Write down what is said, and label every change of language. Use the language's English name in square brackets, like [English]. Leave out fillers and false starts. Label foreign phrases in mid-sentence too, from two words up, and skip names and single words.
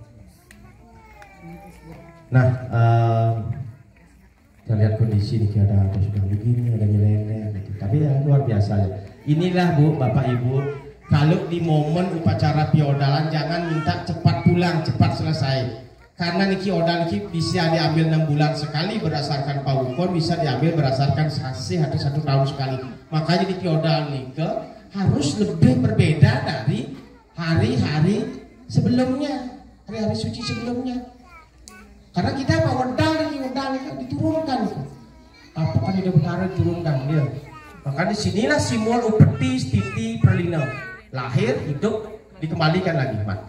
[Indonesian] Nah, kita lihat kondisi ini ada sudah begini, ada nilai-nilai gitu. Tapi ya luar biasa ya. Inilah Bu, Bapak Ibu, kalau di momen upacara piodalan jangan minta cepat pulang, cepat selesai. Karena niki odal niki bisa diambil 6 bulan sekali berdasarkan paukon, bisa diambil berdasarkan sasih atau 1 tahun sekali. Makanya niki odal niki harus lebih berbeda dari hari-hari sebelumnya, hari-hari suci sebelumnya. Karena kita mau odal diturunkan, apakah tidak benar diturunkan dia. Maka disinilah simbol upeti, stiti, pralina, lahir, hidup, dikembalikan lagi mati.